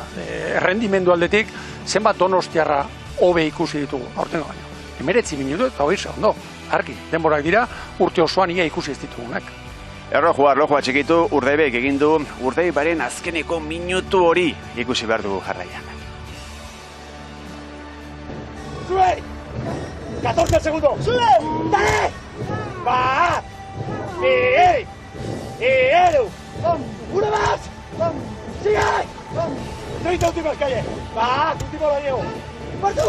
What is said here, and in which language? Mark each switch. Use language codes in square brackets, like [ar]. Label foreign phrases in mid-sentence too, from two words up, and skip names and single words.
[eu] Errendimendu aldetik, zenbat Donostiarra hobe ikusi ditugu, aurtengo baino. 19 minutu eta 20 segundu. Argi, denborak dira, urte osoan ia ikusi ez ditugunak. Erlojua txikitu, Urdaibaik egin du, Urdaibaren azkeneko minutu hori ikusi behar dugu jarraian. [es] ¡Sube! 14 segundos. ¡Sube! ¡Dale! ¡Va! ¡Edu! ¡Uno más! ¡Sigue! 30 últimas calles. ¡Va! ¡Último lo llevo! ¡Por tú!